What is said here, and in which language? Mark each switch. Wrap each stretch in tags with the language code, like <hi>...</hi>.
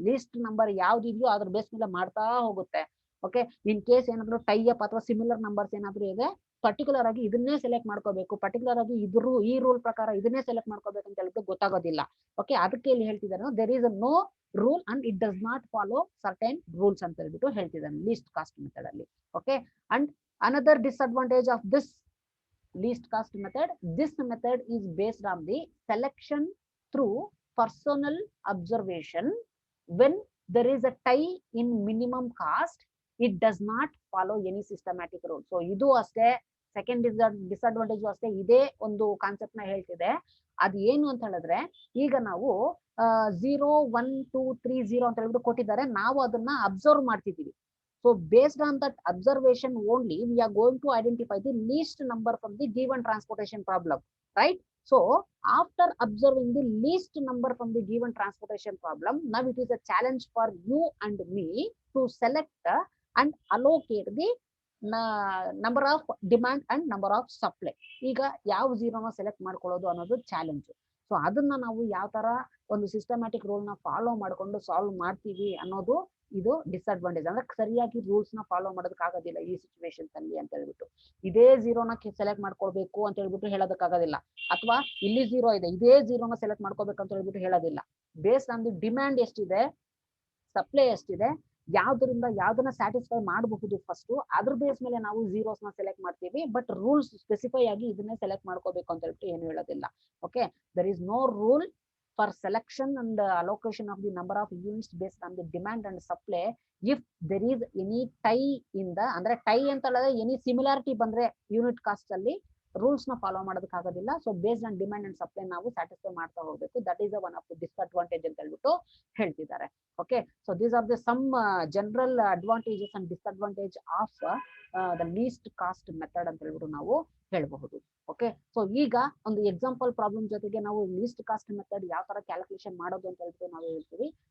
<kn>List number ಯಾವ್ದಿದೆಯೋ ಅದ್ರ base ಮೇಲೆ ಮಾಡ್ತಾ ಹೋಗುತ್ತೆ. ಓಕೆ, ಇನ್ ಕೇಸ್ ಏನಾದ್ರು ಟೈ ಅಪ್ ಅಥವಾ ಸಿಮಿಲರ್ ನಂಬರ್ಸ್ ಏನಾದ್ರು ಇದೆ, ಪರ್ಟಿಕ್ಯುಲರ್ ಆಗಿ ಇದನ್ನೇ ಸೆಲೆಕ್ಟ್ ಮಾಡ್ಕೋಬೇಕು, ಪರ್ಟಿಕ್ಯುಲರ್ ಆಗಿ ಈ ರೂಲ್ ಪ್ರಕಾರ ಇದನ್ನೇ ಸೆಲೆಕ್ಟ್ ಮಾಡ್ಕೋಬೇಕು ಅಂತ ಹೇಳ್ಬಿಟ್ಟು ಗೊತ್ತಾಗೋದಿಲ್ಲ.</kn> <en>okay,</en> <kn>ಅದಕ್ಕೆ ಇಲ್ಲಿ ಹೇಳ್ತಿದ್ದಾನೆ</kn> <en>there is a no rule and it does not follow certain rules</en> <kn>ಅಂತ ಹೇಳ್ಬಿಟ್ಟು ಹೇಳ್ತಿದ್ದಾನೆ</kn> <en>Least cost method ಅಲ್ಲಿ. Okay, and another disadvantage of this least cost method, this method is based on the selection through personal observation. When there is a tie in minimum cost, it does not follow any systematic rule.</en> <kn>So idu aste second disadvantage aste ide ಒಂದು concept ನ ಹೇಳ್ತಿದೆ. ಅದು ಏನು ಅಂತ ಹೇಳಿದ್ರೆ, ಈಗ ನಾವು 0, 1, 2, 3, 0 ಅಂತ ಹೇಳ್ಬಿಟ್ಟು ಕೊಟ್ಟಿದ್ದಾರೆ, ನಾವು ಅದನ್ನ ಅಬ್ಸರ್ವ್ ಮಾಡ್ತಿದೀವಿ.</kn> <en>So based on that observation only, we are going to identify the least number from the given transportation problem, right? So after observing the least number from the given transportation problem, now it is a challenge for you and me to select and allocate the number of demand and number of supply.</en> <kn>ಈಗ ಯಾವ 0ನ select ಮಾಡ್ಕೊಳ್ಳೋದು ಅನ್ನೋದು challenge. So so ಅದನ್ನ ನಾವು ಯಾವ ತರ ಒಂದು systematic rule ನ ಫಾಲೋ ಮಾಡ್ಕೊಂಡು ಸಾಲ್ವ್ ಮಾಡ್ತೀವಿ ಅನ್ನೋದು ಇದು ಡಿಸ್ಅಡ್ವಾಂಟೇಜ್. ಅಂದ್ರೆ ಸರಿಯಾಗಿ ರೂಲ್ಸ್ ನ ಫಾಲೋ ಮಾಡೋದಕ್ಕಾಗೋದಿಲ್ಲ ಈ ಸಿಚುವೇಶನ್ಸ್ ಅಲ್ಲಿ ಅಂತ ಹೇಳ್ಬಿಟ್ಟು. ಇದೇ ಝೀರೋನ ಸೆಲೆಕ್ಟ್ ಮಾಡ್ಕೊಳ್ಬೇಕು ಅಂತ ಹೇಳ್ಬಿಟ್ಟು ಹೇಳೋದಕ್ಕಾಗೋದಿಲ್ಲ, ಅಥವಾ ಇಲ್ಲಿ ಝೀರೋ ಇದೆ ಇದೇ ಝೀರೋನ ಸೆಲೆಕ್ಟ್ ಮಾಡ್ಕೋಬೇಕು ಅಂತ ಹೇಳ್ಬಿಟ್ಟು ಹೇಳೋದಿಲ್ಲ. ಬೇಸ್ಡ್ ಆನ್ ದಿ ಡಿಮ್ಯಾಂಡ್ ಎಷ್ಟಿದೆ, ಸಪ್ಲೈ ಎಷ್ಟಿದೆ, ಯಾವ್ದರಿಂದ ಯಾವ್ದನ್ನ ಸ್ಯಾಟಿಸ್ಫೈ ಮಾಡಬಹುದು ಫಸ್ಟ್, ಅದ್ರ ಬೇಸ್ ಮೇಲೆ ನಾವು ಝೀರೋಸ್ ನ ಸೆಲೆಕ್ಟ್ ಮಾಡ್ತೀವಿ. ಬಟ್ ರೂಲ್ಸ್ ಸ್ಪೆಸಿಫೈ ಆಗಿ ಇದನ್ನೇ ಸೆಲೆಕ್ಟ್ ಮಾಡ್ಕೋಬೇಕು ಅಂತ ಹೇಳ್ಬಿಟ್ಟು ಏನು ಹೇಳೋದಿಲ್ಲ.</kn> <en>okay, there is no rule for selection and allocation of the number of units based on the demand and supply if there is any tie in the,</en> <kn>ಅಂದ್ರೆ tie ಅಂತ ಹೇಳಿದ್ರೆ ಎನಿ ಸಿಮಿಲಾರಿಟಿ ಬಂದ್ರೆ unit cost ಅಲ್ಲಿ rules ನ follow ಮಾಡೋದಕ್ಕಾಗೋದಿಲ್ಲ.</kn> <en>so based on demand and supply</en> <kn>ನಾವು satisfy ಮಾಡ್ತಾ ಹೋಗ್ಬೇಕು.</kn> <en>that is one of the disadvantage</en> <kn>ಅಂತ ಹೇಳ್ಬಿಟ್ಟು ಹೇಳ್ತಿದ್ದಾರೆ.</kn> <en>okay, so these are the some general advantages and disadvantage of the least cost method</en> <kn>ಅಂತ ಹೇಳ್ಬಿಟ್ಟು ನಾವು ಹೇಳಬಹುದು. ಓಕೆ, ಸೊ ಈಗ ಒಂದು ಎಕ್ಸಾಂಪಲ್ ಪ್ರಾಬ್ಲಮ್ ಜೊತೆಗೆ ನಾವು ಲೀಸ್ಟ್ ಕಾಸ್ಟ್ ಮೆಥಡ್ ಯಾವ ತರ ಕ್ಯಾಲ್ಕುಲೇಷನ್ ಮಾಡೋದು ಅಂತ ಹೇಳ್ಬಿಟ್ಟು ನಾವು ಹೇಳ್ತೀವಿ.</kn>